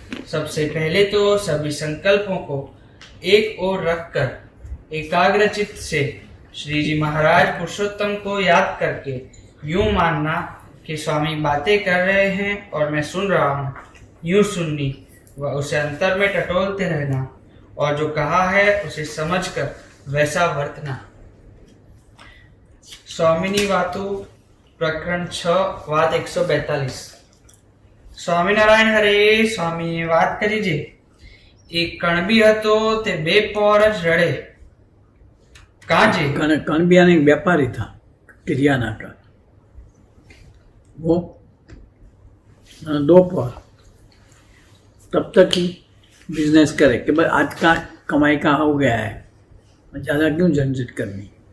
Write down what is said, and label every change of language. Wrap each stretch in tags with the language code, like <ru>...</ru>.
<hi>सबसे पहले तो सभी संकल्पों को एक ओर रखकर एकाग्रचित्त से श्री जी महाराज पुरुषोत्तम को याद करके यूं मानना कि स्वामी बातें कर रहे हैं और मैं सुन रहा हूँ, यूं सुननी व उसे अंतर में टटोलते रहना, और जो कहा है उसे समझकर वैसा वर्तना. स्वामिनी वातु प्रकरण 6 वाद 142.</hi> <gu>સ્વામિનારાયણ હરે. સ્વામીએ વાત કરી છે, એક કણબી હતો તે બે પોર જ રડે. કાજે</gu> <hi>कणबिया ने एक व्यापारी था किरियाना का, वो 2 पौर तब तक ही बिजनेस करे कि भाई आज का कमाई का हो गया है, ज़्यादा क्यों झंझट करनी.</hi>